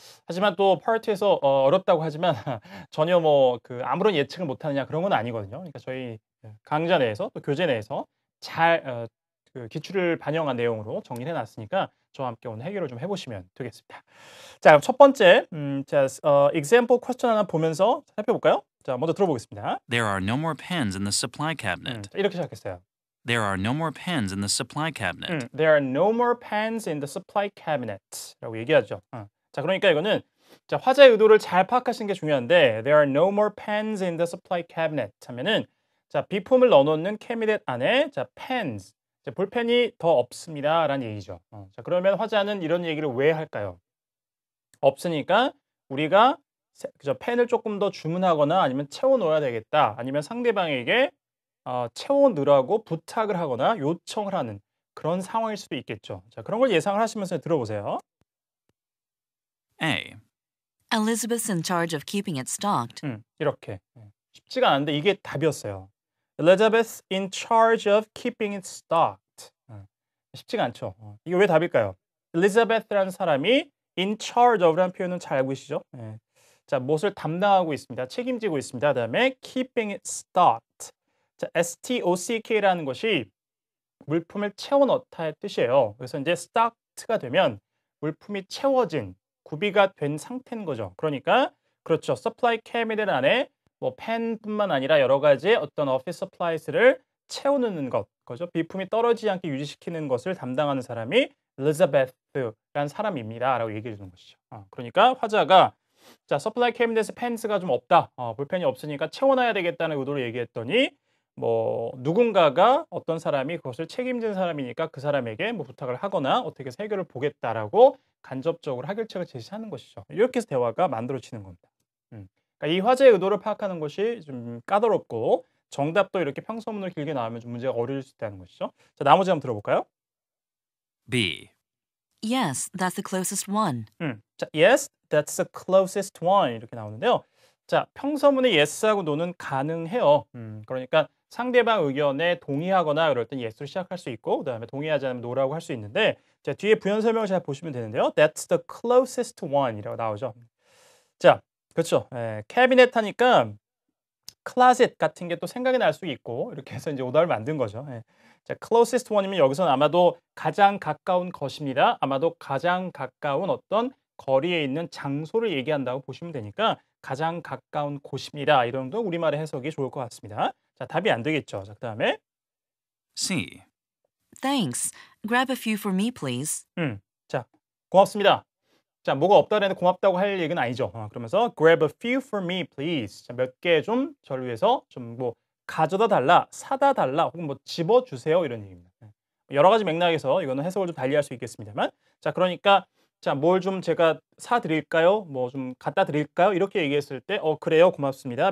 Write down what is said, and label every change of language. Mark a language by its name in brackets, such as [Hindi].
[Korean] 하지만 또 파트에서 어렵다고 하지만 전혀 뭐 그 아무런 예측을 못하느냐 그런 건 아니거든요. 그러니까 저희 강좌 내에서 또 교재 내에서 잘 그 기출을 반영한 내용으로 정리를 해놨으니까 저와 함께 오늘 해결을 좀 해보시면 되겠습니다. 자, 그럼 첫 번째, [English] example question [Korean] 하나 보면서 살펴볼까요? 자, 먼저 들어보겠습니다. [English] There are no more pens in the supply cabinet. [Korean] 이렇게 시작했어요. [English] There are no more pens in the supply cabinet. There are no more pens in the supply cabinet. [Korean] 라고 얘기하죠. 자, 그러니까 이거는 자, 화자의 의도를 잘 파악하시는 게 중요한데 [English] there are no more pens in the supply cabinet [Korean] 하면은 자, 비품을 넣어놓는 캐비넷 안에 자, pens 볼펜이 더 없습니다라는 얘기죠. 자, 그러면 화자는 이런 얘기를 왜 할까요? 없으니까 우리가 그죠, 펜을 조금 더 주문하거나 아니면 채워 넣어야 되겠다. 아니면 상대방에게 채워 넣으라고 부탁을 하거나 요청을 하는 그런 상황일 수도 있겠죠. 자, 그런 걸 예상을 하시면서 들어보세요. [English] A. Elizabeth's in charge of keeping it stocked. [Korean] 이렇게 쉽지가 않은데 이게 답이었어요. [English] Elizabeth in charge of keeping it stocked. [Korean] 쉽지가 않죠. 이게 왜 답일까요? Elizabeth라는 사람이 in charge of라는 표현은 잘 알고 계시죠? 자, 무엇을 담당하고 있습니다. 책임지고 있습니다. 그다음에 [English] keeping it stocked. [Korean] 자, stock라는 것이 물품을 채워 넣다의 뜻이에요. 그래서 이제 stocked가 되면 물품이 채워진, 구비가 된 상태인 거죠. 그러니까 그렇죠. supply cabinet 안에 뭐 펜뿐만 아니라 여러 가지 어떤 office supplies를 채워넣는 것, 그죠? 비품이 떨어지지 않게 유지시키는 것을 담당하는 사람이 엘리자베스라는 사람입니다라고 얘기해 주는 것이죠. 그러니까 화자가 자, supply cabinet에 펜스가 좀 없다. 볼펜이 없으니까 채워놔야 되겠다는 의도로 얘기했더니 뭐 누군가가 어떤 사람이 그것을 책임진 사람이니까 그 사람에게 뭐 부탁을 하거나 어떻게 해서 해결을 보겠다라고 간접적으로 해결책을 제시하는 것이죠. 이렇게 해서 대화가 만들어지는 겁니다. 그러니까 이 화제의 의도를 파악하는 것이 좀 까다롭고 정답도 이렇게 평서문으로 길게 나오면 좀 문제가 어려울 수 있다는 것이죠. 자, 나머지 한번 들어볼까요? [English] B. Yes, that's the closest one. 자, yes, that's the closest one [Korean] 이렇게 나오는데요. 자, 평서문의 yes하고 no는 가능해요. 그러니까 상대방 의견에 동의하거나 그럴 땐 yes로 시작할 수 있고 그다음에 동의하지 않으면 no라고 할 수 있는데 자, 뒤에 부연 설명을 잘 보시면 되는데요. [English] That's the closest one이라고 [Korean] 나오죠. 자, 그렇죠. 캐비넷 하니까 클라젯 같은 게 또 생각이 날 수 있고 이렇게 해서 이제 오답을 만든 거죠. 자, closest one이면 여기서는 아마도 가장 가까운 것입니다. 아마도 가장 가까운 어떤 거리에 있는 장소를 얘기한다고 보시면 되니까 가장 가까운 곳입니다. 이런 거 우리말의 해석이 좋을 것 같습니다. 자, 답이 안 되겠죠. 자, 그다음에 [English] C. Thanks. Grab a few for me, please. [Korean] 자, 고맙습니다. 자, 뭐가 없다라는 고맙다고 할 얘기는 아니죠. 그러면서 [English] grab a few for me, please. [Korean] 자, 몇 개 좀 저를 위해서 좀 뭐 가져다 달라, 사다 달라, 혹은 뭐 집어 주세요 이런 얘기입니다. 여러 가지 맥락에서 이거는 해석을 좀 달리할 수 있겠습니다만, 자, 그러니까 자, 뭘 좀 제가 사 드릴까요? 뭐 좀 갖다 드릴까요? 이렇게 얘기했을 때, 그래요, 고맙습니다.